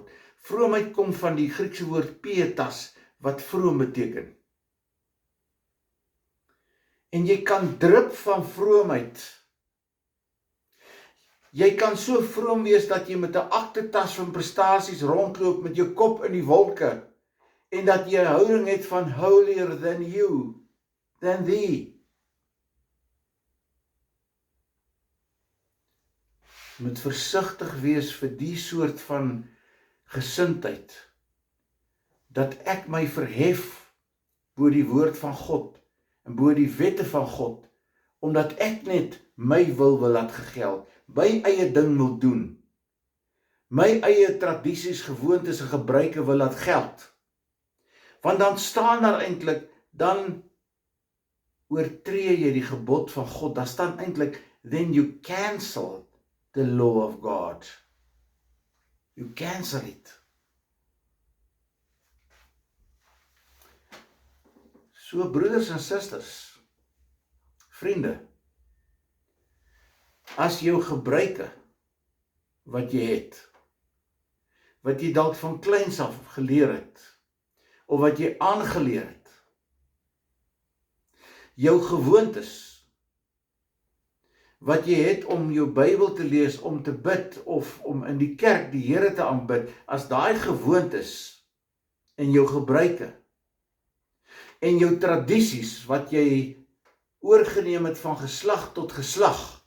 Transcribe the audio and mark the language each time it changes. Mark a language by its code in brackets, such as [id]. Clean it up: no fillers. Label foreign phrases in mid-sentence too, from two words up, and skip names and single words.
[af] Vroomheid kom van die Griekse woord pietas, wat vroom beteken. En jy kan drup van vroomheid. Jy kan so vroom wees dat jy met 'n aktetas van prestasies rondloop met jou kop in die wolke, en dat jy 'n houding het van [en] holier than you, than thee. [af] Jy moet versigtig wees vir die soort van gesindheid, dat ek my verhef bo die woord van God, en bo die wette van God, omdat ek net my wil laat gegeld, my eie ding wil doen, my eie tradisies, gewoontes en gebruike wil laat geld. Want dan staan daar eintlik, dan oortree jy die gebod van God, daar staan eintlik, [en] then you cancel the law of God. You cancel it. [af] So broeders en susters, vriende, as jou gebruike, wat jy het, wat jy dalk van kleins af geleer het, of wat jy aangeleer het, jou gewoontes, wat jy het om jou Bybel te lees, om te bid, of om in die kerk die Here te aanbid, as daai gewoontes en jou gebruike, en jou tradisies, wat jy oorgeneem het van geslag tot geslag,